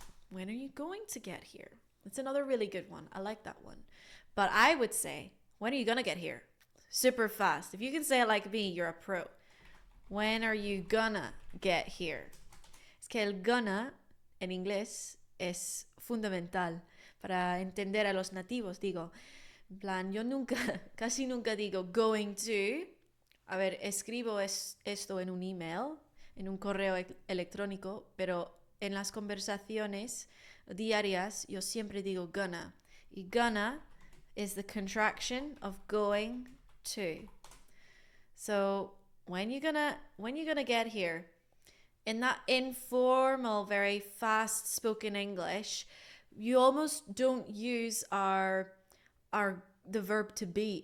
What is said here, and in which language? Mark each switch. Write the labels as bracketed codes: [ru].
[en] When are you going to get here? That's another really good one. I like that one. But I would say, when are you going to get here? Super fast. If you can say it like me, you're a pro. When are you gonna get here? [es] Es que el gonna en inglés es fundamental para entender a los nativos. Digo, en plan, yo casi nunca digo [en] going to. [es] A ver, escribo esto en un email, en un correo electrónico, pero en las conversaciones diarias yo siempre digo gonna. [en] Y gonna is the contraction of going to. So, when you gonna get here? In that informal, very fast spoken English, you almost don't use the verb to be.